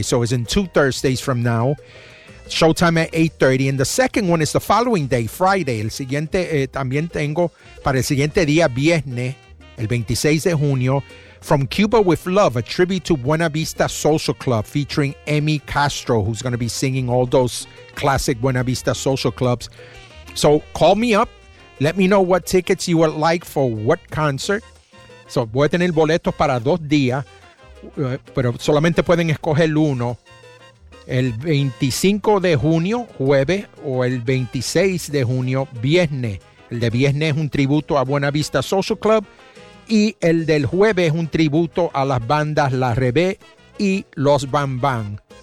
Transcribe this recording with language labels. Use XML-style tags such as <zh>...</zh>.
<en>So it's in two Thursdays from now. Showtime at 8:30. And the second one is the following day, Friday.</en> <es>El siguiente, también tengo para el siguiente día, viernes. El 26 de junio,</es> <en>From Cuba with Love, a tribute to Buena Vista Social Club, featuring Emmy Castro, who's going to be singing all those classic Buena Vista Social Clubs. So call me up. Let me know what tickets you would like for what concert.</en> <es>So voy a tener boletos para dos días, pero solamente pueden escoger uno. El 25 de junio, jueves, o el 26 de junio, viernes. El de viernes es un tributo a Buena Vista Social Club. Y el del jueves es un tributo a las bandas La Rebe y Los Bambam.</es>